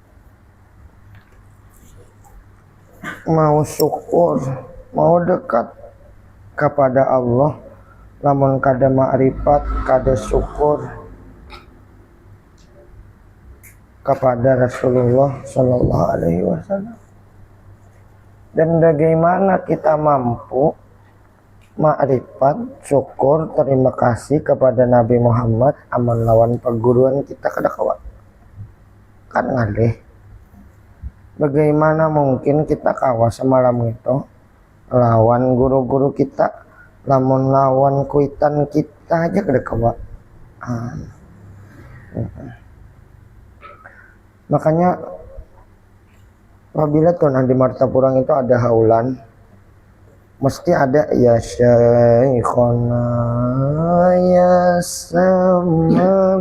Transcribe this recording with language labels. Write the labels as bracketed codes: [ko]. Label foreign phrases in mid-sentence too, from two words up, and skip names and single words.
[bjn] mau syukur, mau dekat kepada Allah, lamun kada ma'rifat, kada syukur kepada Rasulullah [ar] صلى الله عليه وسلم. [bjn] Dan bagaimana kita mampu ma'rifat, syukur, terima kasih kepada Nabi Muhammad aman lawan perguruan kita kada kawan kan ngalih. Bagaimana mungkin kita kawas semalam itu lawan guru-guru kita, lamun lawan kuitan kita aja kada kawan. [id] Makanya apabila tuh di Martapurang itu ada haulan, mesti ada ya Syekhona ya Samad.